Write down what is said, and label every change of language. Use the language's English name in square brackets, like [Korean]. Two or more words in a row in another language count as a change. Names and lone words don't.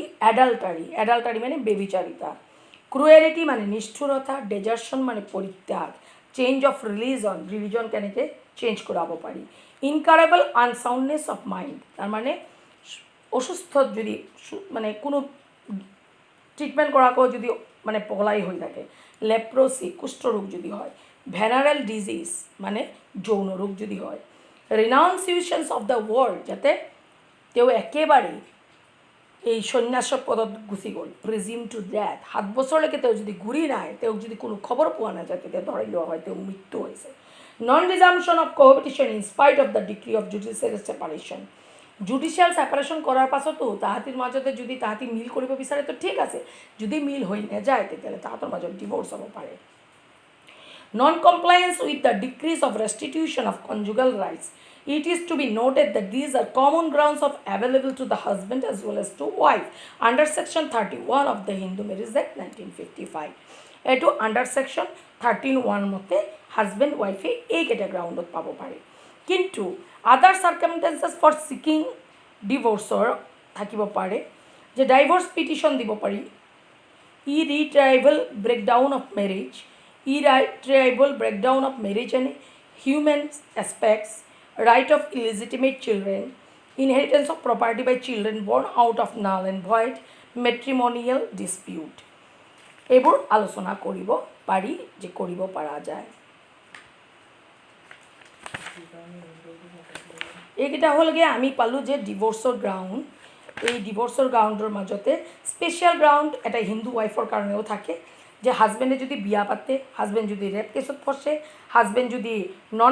[Assamese] এডাল্টাৰী মানে বেবিচাৰিতা ক্ৰুৱেলিটি মানে নিষ্ঠুৰতা ডেজাৰ্চন মানে পৰিত্যাগ [English] change of religion [Assamese] কেনেকৈ চেঞ্জ কৰাব পাৰি [English] incurable unsoundness of mind [Assamese] তাৰমানে অসুস্থ যদি মানে কোনো ট্ৰিটমেণ্ট কৰাকৈ যদি মানে পগলাই হৈ থাকে লেপ্ৰচি কুষ্ঠৰোগ যদি হয় [English] venereal disease [Assamese] মানে যৌন ৰোগ যদি হয় [English] renunciations of the world [Assamese] যাতে তেওঁ একেবাৰেই এই সন্ন্যাস পদত গুচি গ'ল [English] presume to death [Assamese] 7 বছৰলৈকে তেওঁ যদি ঘূৰি নাহে তেওঁক যদি কোনো খবৰ পোৱা নাযায় তেতিয়া ধৰি লোৱা হয় তেওঁ মৃত্যু হৈছে [English] non resumption of cohabitation in spite of the decree of judicial separation judicial separation [Assamese] কৰাৰ পাছতো তাহাঁতিৰ মাজতে যদি তাহাঁতি মিল কৰিব বিচাৰে তো ঠিক আছে যদি মিল হৈ নাযায় তেতিয়াহ'লে তাহাঁতৰ মাজত ডিভ'ৰ্চ হ'ব পাৰে [English] non-compliance with the decrees of restitution of conjugal rights. It is to be noted that these are common grounds of available to the husband as well as to wife under section 31 of the Hindu Marriage Act 1955. Eto under section 13(1) মতে husband wife [Assamese] এই কেটা গ্রাউন্ডত পাব পাৰে কিন্তু [English] other circumstances for seeking divorce [Assamese] থাকিব পাৰে যে ডাইভোর্স পিটিশন দিব পাৰি [English] irretrievable breakdown of marriage irretrievable breakdown of marriage and human aspects, right of illegitimate children, inheritance of property by children born out of null and void, matrimonial dispute. [Assamese] এইবোৰ আলোচনা কৰিব পাৰি যে কৰিব পৰা যায় এইকেইটা হ'লগৈ আমি পালোঁ যে [English] divorce ground [Assamese] এই [English] divorce ground [Assamese] মাজতে [English] special ground [Assamese] এটা [English] Hindu wife [Assamese] কাৰণেও থাকে যে হাজবেণ্ডে যদি বিয়া পাতে হাজবেণ্ড যদি [English] rape case [Assamese] ফচে হাজবেণ্ড যদি নন